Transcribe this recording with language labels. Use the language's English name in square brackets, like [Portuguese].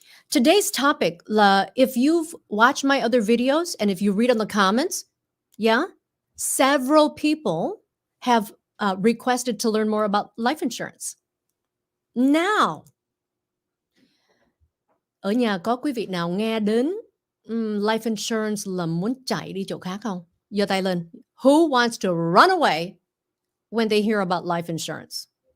[English] Today's topic, if you've watched my other videos and if you read on the comments, several people have requested to learn more about life insurance. Now, [Vietnamese] ở nhà có quý vị nào nghe đến life insurance là muốn chạy đi chỗ khác không? Giơ tay lên. [English] Who wants to run away when they hear about life insurance?